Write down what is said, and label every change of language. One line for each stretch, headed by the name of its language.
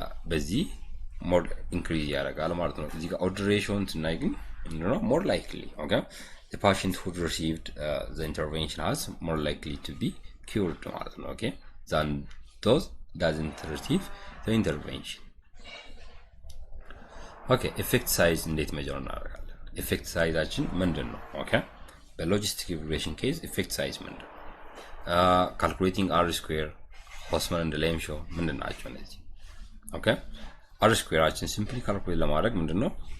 English: በዚህ more increase
Amharic: ያደርጋል ማለት ነው እዚህ ጋር
English: odd ratio ስናይ ግን ነው more likely okay the patient who received the intervention has more likely to be cured ማለት ነው okay than those doesn't receive the intervention Okay, effect size
Amharic: እንዴት
English: measure
Amharic: እናደርጋለን?
English: Effect sizeአችን ምንድነው? Okay, በሎጂስቲክ ሪግሬሽን ኬዝ effect size ምንድነው? Calculating R square, Hoffman and Lemshaw
Amharic: ምንድናቸው እነዚህ?
English: Okay, R squareአችን simply calculate ለማድረግ ምንድነው?